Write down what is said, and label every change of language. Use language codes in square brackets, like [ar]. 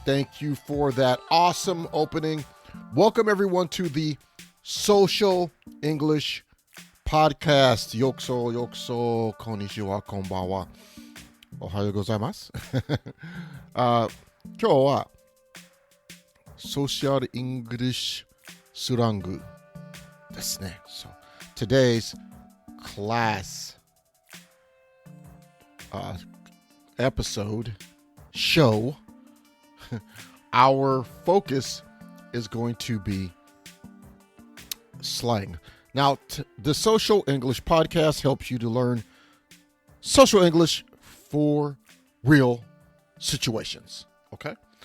[en] Thank you for that awesome opening. Welcome, everyone, to the Social English Podcast. [ja] ようこそ、ようこそ、こんにちは、こんばんは。おはようございます。今日は、ソーシャルイングリッシュスラングですね。 [en] So, today's class episode show, our focus is going to be slang. Now, the Social English Podcast helps you to learn social English for real situations. Okay?